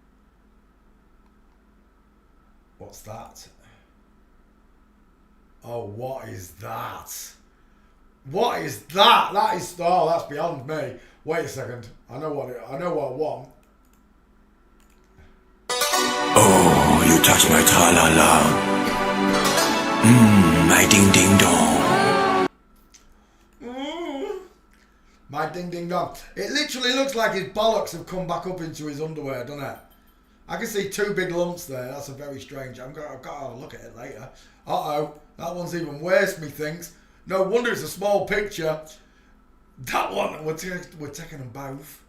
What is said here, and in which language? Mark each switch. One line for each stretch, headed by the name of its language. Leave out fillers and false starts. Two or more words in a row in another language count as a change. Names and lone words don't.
English: What's that? Oh, what is that? What is that? That is, oh, that's beyond me. Wait a second. I know what I want. Oh, you touch my tra-la-la. My ding-ding-dong. My ding-ding-dong. It literally looks like his bollocks have come back up into his underwear, doesn't it? I can see two big lumps there. That's a very strange. I've got to have a look at it later. Uh-oh. That one's even worse, methinks. No wonder it's a small picture. That one, we're taking them both.